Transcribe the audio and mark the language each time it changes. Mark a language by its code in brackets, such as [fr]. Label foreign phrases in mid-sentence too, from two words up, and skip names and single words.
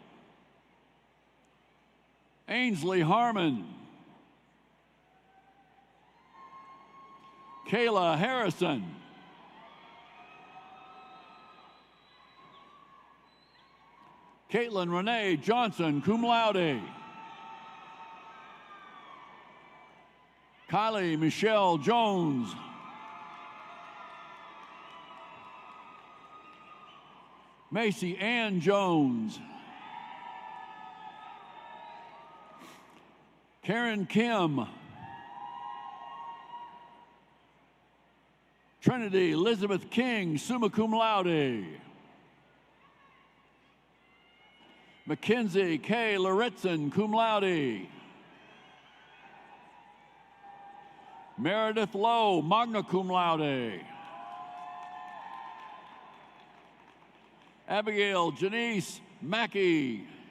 [en] Ainsley Harmon. Kayla Harrison. Caitlin Renee Johnson, [la] cum laude. [en] Kylie Michelle Jones. Macy Ann Jones. Karen Kim. Trinity Elizabeth King, [la] summa cum laude. [en] Mackenzie K. Loritzen, [la] cum laude. [en] Meredith Lowe, [la] magna cum laude. [en] Abigail Janice Mackey.